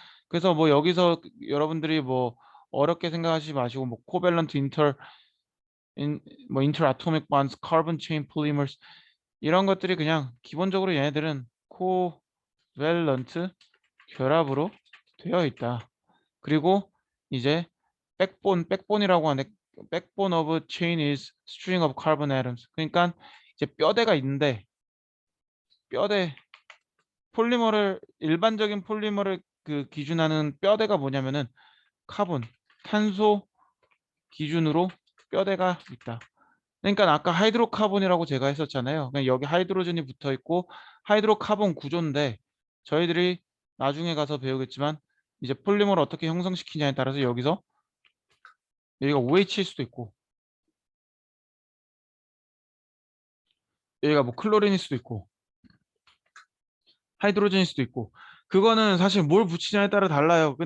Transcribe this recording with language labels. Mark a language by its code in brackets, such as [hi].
[ko] 그래서 뭐 여기서 여러분들이 뭐 어렵게 생각하지 마시고 뭐 코밸런트 뭐 인터 아토믹 반드 카본 체인 폴리머스 이런 것들이 그냥 기본적으로 얘네들은 코밸런트 결합으로 되어 있다. 그리고 이제 백본이라고 하는데, 백본 [en] of chain is string of carbon atoms. [ko] 그러니까 이제 뼈대가 있는데, 뼈대 폴리머를 일반적인 폴리머를 그 기준하는 뼈대가 뭐냐면은 카본, 탄소 기준으로 뼈대가 있다. 그러니까 아까 하이드로카본이라고 제가 했었잖아요. 그냥 여기 하이드로전이 붙어 있고 하이드로카본 구조인데, 저희들이 나중에 가서 배우겠지만 이제 폴리머를 어떻게 형성시키냐에 따라서 여기서 여기가 OH일 수도 있고 여기가 뭐 클로린일 수도 있고 하이드로전일 수도 있고, 그거는 사실 뭘 붙이냐에 따라 달라요.